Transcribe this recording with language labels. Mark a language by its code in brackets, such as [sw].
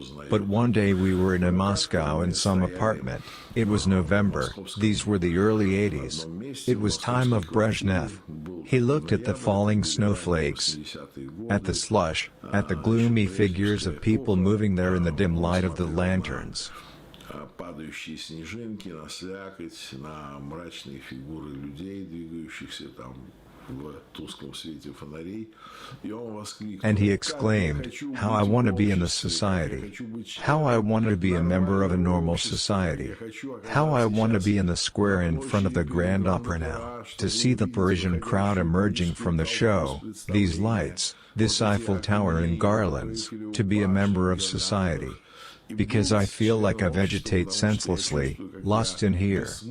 [en] But one day we were in a Moscow in some apartment. It was November, these were the early 80s. It was time of Brezhnev. He looked at the falling snowflakes, at the slush, at the gloomy figures of people moving there in the dim light of the lanterns. [ru] Падающие снежинки на слякоть, на мрачные фигуры людей, двигающихся там в тусклом свете фонарей. [en] And he exclaimed, how I want to be in the society. How I want to be a member of a normal society. How I want to be in the square in front of the Grand Opera now, to see the Parisian crowd emerging from the show, these lights, this Eiffel Tower and garlands, to be a member of society. Because I feel like I vegetate senselessly, lost in here.